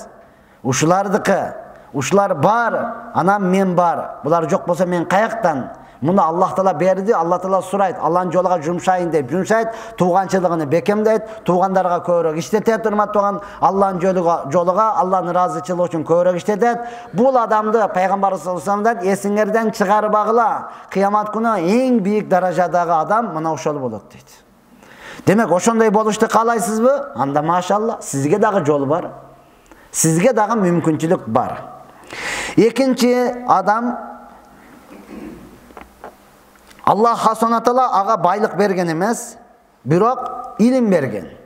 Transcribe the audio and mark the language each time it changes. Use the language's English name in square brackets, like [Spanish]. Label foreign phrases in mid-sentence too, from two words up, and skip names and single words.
[Kyrgyz] Ушулардыкы. Ушулар бар, анан мен бар. Булар жок болсо мен каяктан? Муну Аллах Таала берди, Алла Таала сурайт, Алланын жолуга жумшайын деп жумшайт, тууганчылыгын бекемдейт, туугандарга көбүрөөк иштетет, урматтуу, Алланын жолуга, Алланын ыраазычылыгы үчүн көбүрөөк иштетет. Бул адамды Пайгамбар [Arabic] صلى الله عليه وسلم [Kyrgyz] эсиңерден чыгарбагыла. Кыямат күнү эң бийик даражадагы адам мына ошол болот дейт. Демек, ошондой болушту каалайсызбы? Анда машалла, сизге дагы жол бар. Сизге дагы мүмкүнчүлүк бар. Экинчи адам, Аллах хасанатала ага байлык берген эмес, бирок илим берген.